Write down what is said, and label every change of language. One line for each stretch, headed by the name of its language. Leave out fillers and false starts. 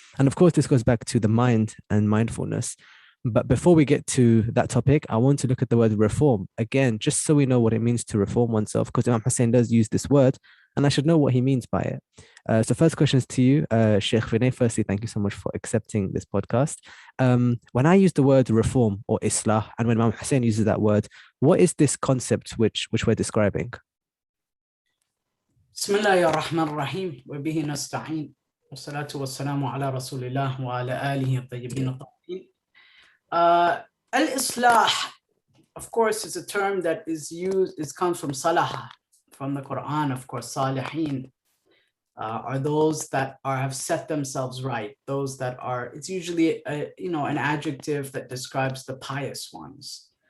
English: And of course, this goes back to the mind and mindfulness. But before we get to that topic, I want to look at the word reform again, just so we know what it means to reform oneself, because Imam Hussein does use this word, and I should know what he means by it. So first question is to you, Sheikh Vinay. Firstly, thank you so much for accepting this podcast. When I use the word reform or Islah, and when Imam Hussein uses that word, what is this concept which we're describing?
Arabic: بسم الله الرحمن الرحيم وبه نستعين والصلاة والسلام على رسول الله وعلى آله الطيبين الطاهرين.
English: Al-Islah, of course, is a term that is used, it comes from Salaha, from the Quran, of course. Salihin are those that have set themselves right, those that are, it's usually an adjective that describes the pious ones.